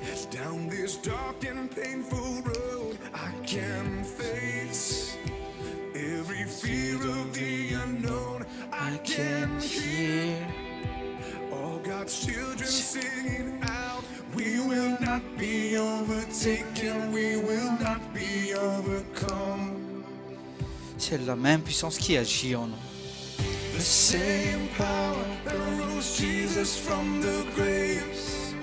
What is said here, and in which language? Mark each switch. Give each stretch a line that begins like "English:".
English: down this dark and painful road I can face every fear of the unknown I can hear all God's children singing out we will not be overtaken we will not be overcome
French: c'est la même puissance qui agit en nous
English: the same power that rose Jesus from the grave.